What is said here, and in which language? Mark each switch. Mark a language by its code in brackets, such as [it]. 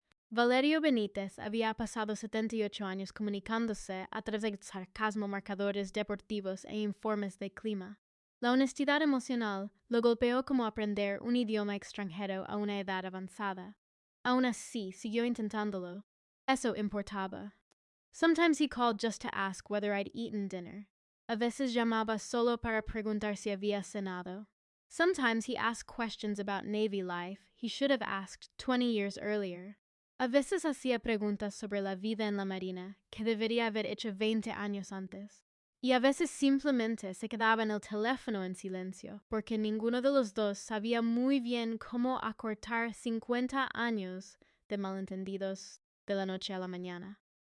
[es] Valerio Benítez había pasado 78 años comunicándose a través del sarcasmo, marcadores deportivos e informes de clima. La honestidad emocional lo golpeó como aprender un idioma extranjero a una edad avanzada. Aún así, siguió intentándolo. Eso importaba. [en] Sometimes he called just to ask whether I'd eaten dinner. [es] A veces llamaba solo para preguntar si había cenado. [en] Sometimes he asked questions about Navy life he should have asked 20 years earlier. [es] A veces hacía preguntas sobre la vida en la Marina que debería haber hecho 20 años antes. Y a veces simplemente se quedaba en el teléfono en silencio, porque ninguno de los dos sabía muy bien cómo acortar 50 años de malentendidos de la noche a la mañana.